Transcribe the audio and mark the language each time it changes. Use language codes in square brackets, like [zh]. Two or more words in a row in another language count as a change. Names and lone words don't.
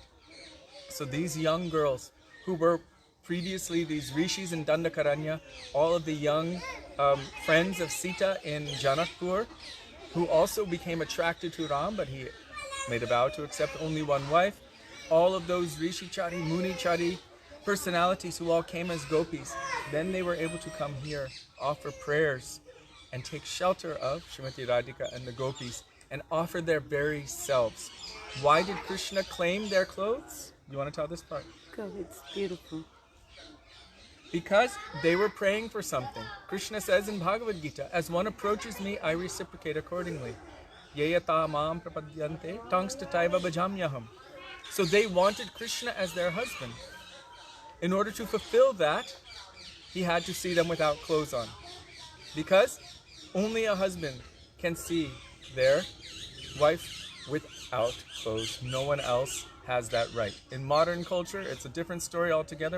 [en] So these young girls who were previously these rishis in Dandakaranya, all of the young friends of Sita in Janakpur, who also became attracted to Ram, but he made a vow to accept only one wife. All of those rishi-chari, muni-chari personalities who all came as gopis, then they were able to come here, offer prayers, and take shelter of Srimati Radhika and the gopis, and offer their very selves. Why did Krishna claim their clothes? You want to tell this part? Go, it's beautiful. Because they were praying for something. Krishna says in Bhagavad Gita, as one approaches me, I reciprocate accordingly. [sa] येयथा मां प्रपद्यन्ते तांस्तथैव भजाम्यहम्. [en] So they wanted Krishna as their husband. In order to fulfill that, he had to see them without clothes on. Because only a husband can see their wife without clothes. No one else has that right. In modern culture, it's a different story altogether.